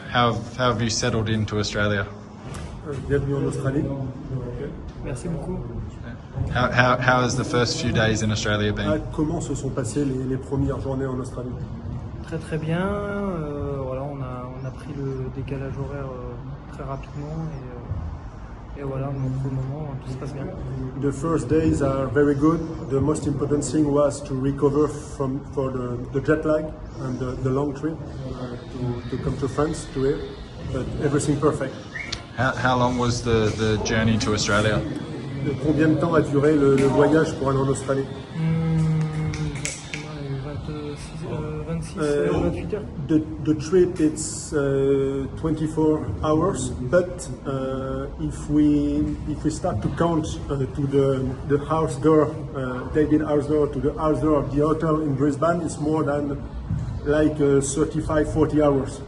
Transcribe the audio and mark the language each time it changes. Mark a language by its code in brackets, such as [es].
[en] How have you settled into Australia? [fr] Bienvenue en Australie. Merci beaucoup. [en] How has the first few days in Australia been? [fr] Comment se sont passées les premières journées en Australie? Très très bien. Voilà, on a pris le décalage horaire très rapidement et voilà, donc pour le moment tout se passe bien. [en] The first days are very good. The most important thing was to recover for the jet lag and the long trip to come to France to here, but everything perfect. How long was the journey to Australia? [fr] Combien de temps a duré le voyage pour aller en Australie? 26 heures, 28 heures. [en] The trip it's 24 hours, but if we start to count to the house door, David house door to the house door of the hotel in Brisbane, it's more than like 35-40 hours.